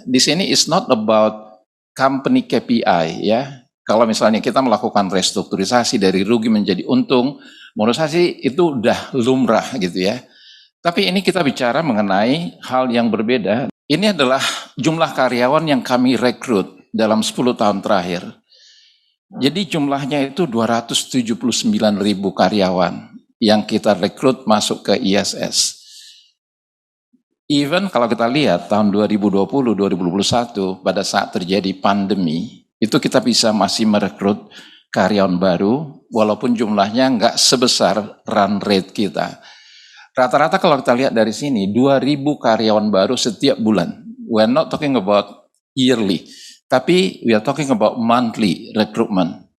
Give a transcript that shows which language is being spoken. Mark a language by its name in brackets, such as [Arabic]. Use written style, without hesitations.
[Indonesian] Di sini [English] is not about company KPI, ya. [Indonesian] Kalau misalnya kita melakukan restrukturisasi dari rugi menjadi untung, menurut saya sih itu udah lumrah gitu ya. Tapi ini kita bicara mengenai hal yang berbeda. Ini adalah jumlah karyawan yang kami rekrut dalam 10 tahun terakhir. Jadi jumlahnya itu 279.000 karyawan yang kita rekrut masuk ke ISS. Even kalau kita lihat tahun 2020-2021 pada saat terjadi pandemi, itu kita bisa masih merekrut karyawan baru, walaupun jumlahnya nggak sebesar [English] run rate [Indonesian] kita. Rata-rata kalau kita lihat dari sini, 2.000 karyawan baru setiap bulan. [English] We're not talking about yearly, [Indonesian] tapi [English] we are talking about monthly recruitment.